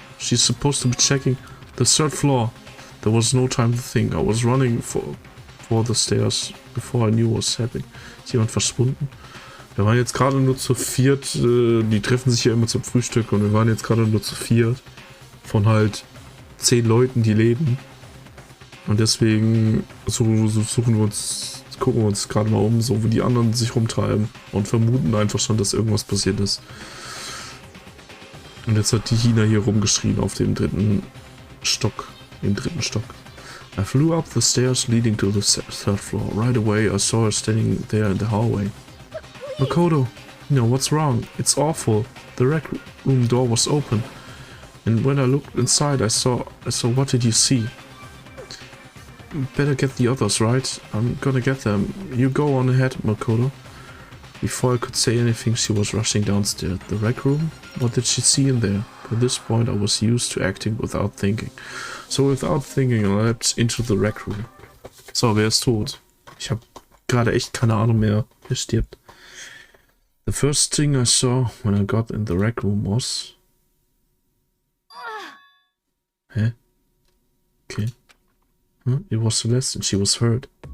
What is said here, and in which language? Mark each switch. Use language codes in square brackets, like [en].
[en] She's supposed to be checking the third floor. There was no time to think. I was running for the stairs before I knew what was happening. [de] Ist jemand verschwunden? Wir waren jetzt gerade nur zu viert. Die treffen sich ja immer zum Frühstück und wir waren jetzt gerade nur zu viert. Von halt 10 Leuten, die leben. Und deswegen gucken wir uns gerade mal um, so wo die anderen sich rumtreiben und vermuten einfach schon, dass irgendwas passiert ist. Und jetzt hat die Hina hier rumgeschrien auf dem dritten Stock. [en] I flew up the stairs leading to the third floor. Right away I saw her standing there in the hallway. Makoto, what's wrong? It's awful. The rec room door was open. And when I looked inside, I saw what did you see? Better get the others, right? I'm gonna get them. You go on ahead, Makoto. Before I could say anything, she was rushing downstairs. The rec room? What did she see in there? By this point, I was used to acting without thinking. So without thinking, I leapt into the rec room. [de] So, wer ist tot? Ich habe gerade echt keine Ahnung mehr. Wer stirbt? [en] The first thing I saw when I got in the rec room was... Hä? Okay. It was Celeste and she was hurt.